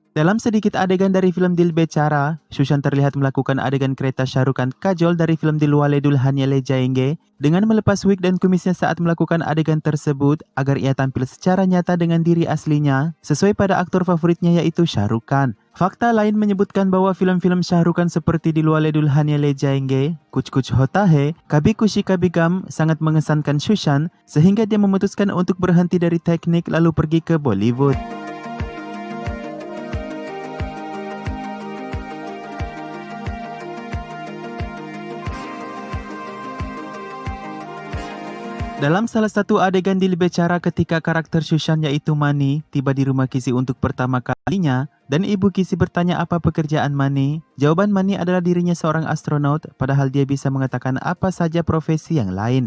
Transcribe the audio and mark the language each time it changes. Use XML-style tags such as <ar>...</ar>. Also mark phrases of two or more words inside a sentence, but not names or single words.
<id>Dalam sedikit adegan dari film Dil Bechara, Sushan terlihat melakukan adegan kereta Shah Rukh Khan kajol dari film Dilwale Dulhania Le Jayenge dengan melepas wig dan kumisnya saat melakukan adegan tersebut agar ia tampil secara nyata dengan diri aslinya sesuai pada aktor favoritnya yaitu Shah Rukh Khan. Fakta lain menyebutkan bahwa film-film Shah Rukh Khan seperti Dilwale Dulhania Le Jayenge, Kuch Kuch Hota Hai, Kabhi Khushi Kabhie Gham sangat mengesankan Sushan sehingga dia memutuskan untuk berhenti dari teknik lalu pergi ke Bollywood. Dalam salah satu adegan Dil Bechara ketika karakter Sushan yaitu Mani tiba di rumah Kisi untuk pertama kalinya dan ibu Kisi bertanya apa pekerjaan Mani, jawaban Mani adalah dirinya seorang astronot padahal dia bisa mengatakan apa saja profesi yang lain.</id>